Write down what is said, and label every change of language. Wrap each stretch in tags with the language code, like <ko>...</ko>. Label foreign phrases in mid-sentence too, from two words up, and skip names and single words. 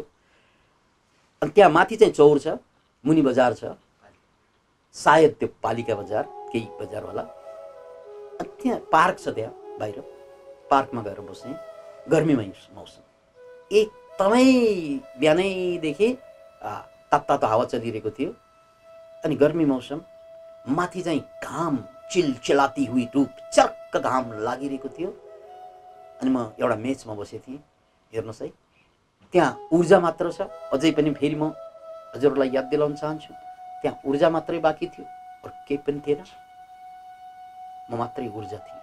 <ne>अनि त्यहाँ माथि चाहिँ चौर छ, मुनि बजार छ, सायद त्यो पालिका बजार केही बजार होला। अनि त्यहाँ पार्क छ, त्यहाँ बाहिर पार्कमा गएर बसेँ। गर्मीमा मौसम एकदमै बिहानैदेखि तातो हावा चलिरहेको थियो। अनि गर्मी मौसम, माथि चाहिँ घाम</ne> <hi>चिलचिलाती हुई धूप,</hi> <ne>चर्क घाम लागिरहेको थियो। अनि म एउटा मेचमा बसेको थिएँ। हेर्नुहोस् है, त्यहाँ ऊर्जा मात्र छ। अझै पनि फेरि म हजुरहरूलाई याद दिलाउन चाहन्छु, त्यहाँ ऊर्जा मात्रै बाँकी थियो, अरू केही पनि थिएन। म मात्रै ऊर्जा थिएँ।</ne>